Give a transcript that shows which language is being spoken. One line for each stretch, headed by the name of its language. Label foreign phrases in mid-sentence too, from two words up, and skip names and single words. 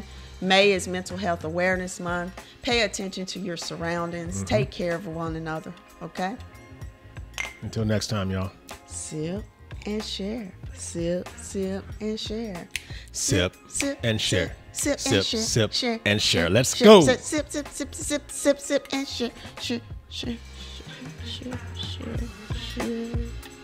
English: May is Mental Health Awareness Month. Pay attention to your surroundings. Take care of one another, okay? Until next time, y'all. Sip and share. Sip, sip, and share. Sip and share. Sip Sip, and share. sip, Share, and share. Let's share. go. Sip, sip, sip, sip, sip, sip, sip, and share. Share, share, share, share, share, share.